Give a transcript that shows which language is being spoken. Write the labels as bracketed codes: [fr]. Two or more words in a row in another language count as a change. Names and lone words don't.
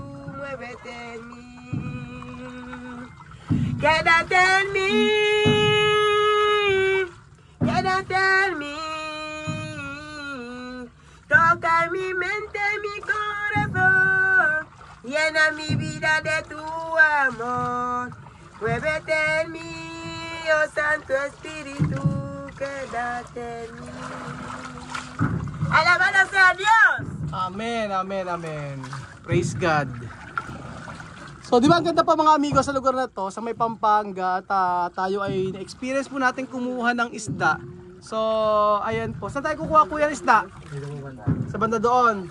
[es] Muévete en mí, quédate en mí, quédate en mí, Toca mi mente, mi corazón. Llena mi vida de tu amor. Muévete en mí, oh Santo Espíritu, quédate en mí. Alabado sea Dios. [en] Amen, amen, amen. Praise God. [tl] So, di ba ang ganda pa mga amigo sa lugar na to, sa may Pampanga, at tayo ay na-experience po natin kumuha ng isda. So, ayan po. Saan tayo kukuha kuya ng isda? Sa banda doon.